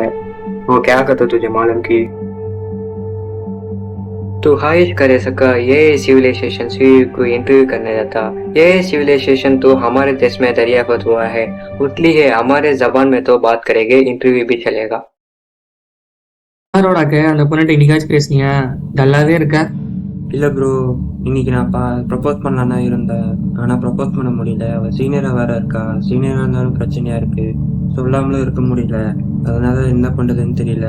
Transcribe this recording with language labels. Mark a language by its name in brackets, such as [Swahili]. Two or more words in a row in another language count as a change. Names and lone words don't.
[Hindi] वो क्या कहता तुझे मालूम की? तू ख्वाहिश करे सका ये सिविलाइजेशन को इंटरव्यू करने जाता। ये सिविलाइजेशन तो हमारे देश में दरियाफ्त हुआ है, उसलिए है हमारे जबान में तो बात करेंगे, इंटरव्यू भी चलेगा। [Tamil] RODAK அந்த பொண்ணுகிட்ட இன்னைக்காச்சும் பேசுனீங்க? டல்லாவே இருக்க. இல்லை ப்ரோ, இன்னைக்கு நான் ப்ரப்போஸ் பண்ணலான்னா இருந்தேன், ஆனால் ப்ரப்போஸ் பண்ண முடியல. அவள் சீனியராக வேற இருக்கா. சீனியராக இருந்தாலும் பிரச்சனையாக இருக்கு, சொல்லாமலும் இருக்க முடியல. அதனால என்ன பண்ணுறதுன்னு தெரியல.